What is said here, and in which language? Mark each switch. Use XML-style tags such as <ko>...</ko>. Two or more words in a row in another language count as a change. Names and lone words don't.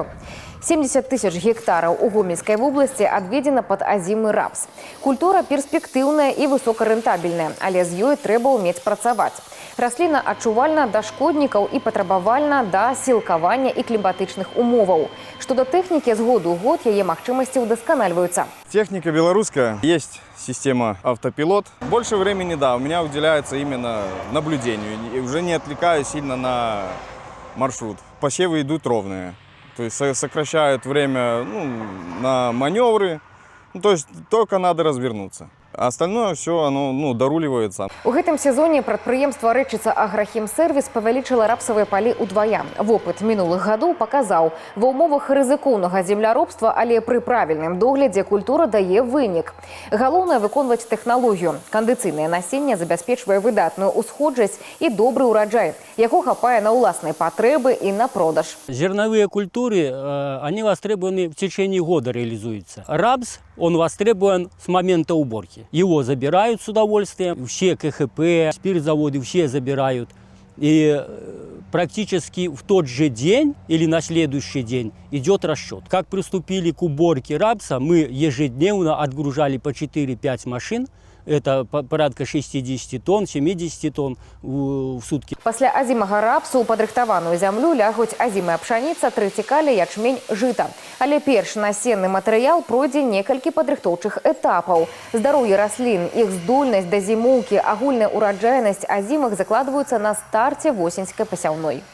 <be>70 тысяч гектараў у Гомельскай вобласці адведзена пад азімы рапс. Культура перспектыўная і высокарэнтабельная, але з ёй трэба ўмець працаваць. Расліна адчувальна да шкоднікаў і патрабавальна да сілкавання і кліматычных умоваў. Што да тэхнікі, з году ў год яе магчымасці ўдасканальваюцца.</be> <ru>Техника белорусская. Есть система автопилот. Больше времени, да, у меня уделяется именно наблюдению. И уже не отвлекаюсь сильно на маршрут. Посевы идут ровные. То есть сокращают время на маневры. То есть только надо развернуться. А остальное все, оно доруливается.</ru> <be>У гэтым сезоне прадпрыемства рэчыца «Аграхімсервіс» павялічыла рапсавыя палі ўдвая. Вопыт мінулых гадоў паказаў, ва ўмовах рызыкоўнага земляробства, але пры правільным доглядзе культура дае вынік. Галоўнае выконваць тэхналогію. Кандыцыйнае насенне забяспечвае выдатную усходжасць і добры ўраджай. Яго хапае на ўласныя патрэбы і на продаж.</be> <ru>Зерновые культуры, они востребованы в течение года реализуются. Рапс, он востребован с момента уборки. Его забирают с удовольствием. Все КХП, спиртзаводы, все забирают. И практически в тот же день или на следующий день идет расчет. Как приступили к уборке рапса, мы ежедневно отгружали по 4-5 машин. Это порядка 60 тонн, 70 тонн в сутки.</ru> <be>Пасля азімага рапсу ў падрыхтаваную зямлю лягуць азімая пшаніца, трыцікалі, ячмень, жыта. Але перш насенны матэрыял пройдзе некалькі падрыхтоўчых этапаў. Здароўе раслін, іх здольнасць да зімоўкі, агульная ўраджайнасць азімых закладваюцца на старце восеньскай пасяўной.</be>